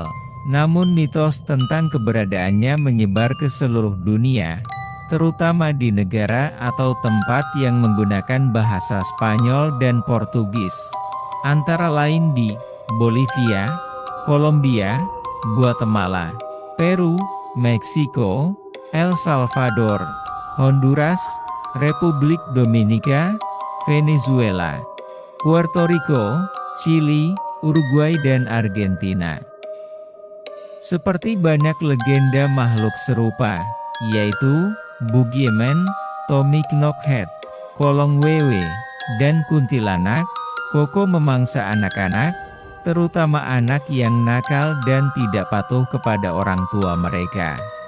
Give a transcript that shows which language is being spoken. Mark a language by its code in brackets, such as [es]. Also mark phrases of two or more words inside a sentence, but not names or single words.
[id] Namun mitos tentang keberadaannya menyebar ke seluruh dunia, terutama di negara atau tempat yang menggunakan bahasa Spanyol dan Portugis, antara lain di Bolivia, Kolombia, Guatemala, Peru, Meksiko, El Salvador, Honduras, Republik Dominika, Venezuela, Puerto Rico, Chili, Uruguay dan Argentina. Seperti banyak legenda makhluk serupa, yaitu Boogeyman, Tommy Knockhead, Kolong Wewe, dan Kuntilanak, Koko memangsa anak-anak, terutama anak yang nakal dan tidak patuh kepada orang tua mereka.